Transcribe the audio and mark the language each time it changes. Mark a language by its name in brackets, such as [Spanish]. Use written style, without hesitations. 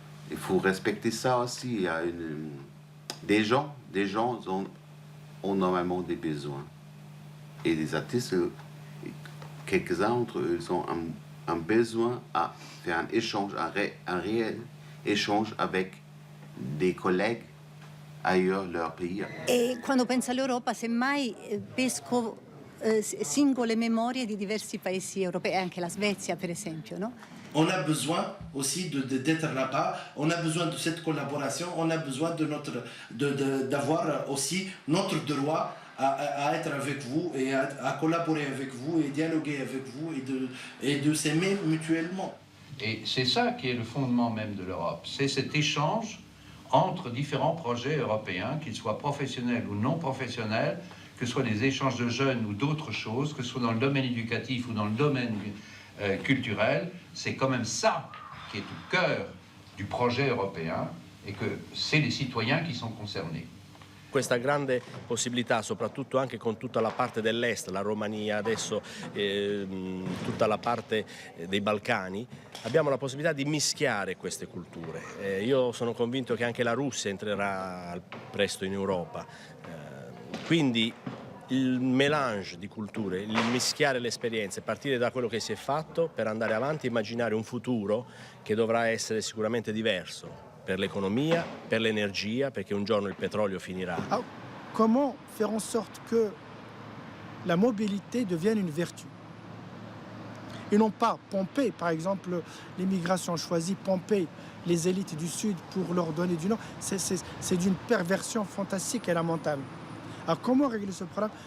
[French] Il faut respecter ça aussi. Il y a des gens ont normalement des besoins. Et les artistes, quelques-uns d'entre eux, ils ont un besoin à faire un échange, un réel échange avec des collègues ailleurs leur pays. [Italian] E quando penso all'Europa, semmai pesco singole memorie di diversi paesi europei, anche la Svezia per esempio, no? [French] On a besoin aussi d'être là-bas, on a besoin de cette collaboration, on a besoin d'avoir aussi notre droit à être avec vous et à collaborer avec vous et dialoguer avec vous et de s'aimer mutuellement. Et c'est ça qui est le fondement même de l'Europe. C'est cet échange entre différents projets européens, qu'ils soient professionnels ou non professionnels, que ce soit des échanges de jeunes ou d'autres choses, que ce soit dans le domaine éducatif ou dans le domaine culturel. C'est quand même ça qui est au cœur du projet européen et que c'est les citoyens qui sont concernés. [Italian] Questa grande possibilità, soprattutto anche con tutta la parte dell'est, la Romania, adesso tutta la parte dei Balcani, abbiamo la possibilità di mischiare queste culture. Io sono convinto che anche la Russia entrerà presto in Europa. Quindi il mélange di culture, il mischiare le esperienze, partire da quello che si è fatto per andare avanti e immaginare un futuro che dovrà essere sicuramente diverso. Per l'économie, per l'énergie, perché un giorno il petrolio finirà. [French] Alors, comment faire en sorte que la mobilité devienne une vertu? Et non pas pomper, par exemple, l'immigration choisit pomper les élites du Sud pour leur donner du Nord. C'est d'une perversion fantastique et lamentable. Alors comment régler ce problème?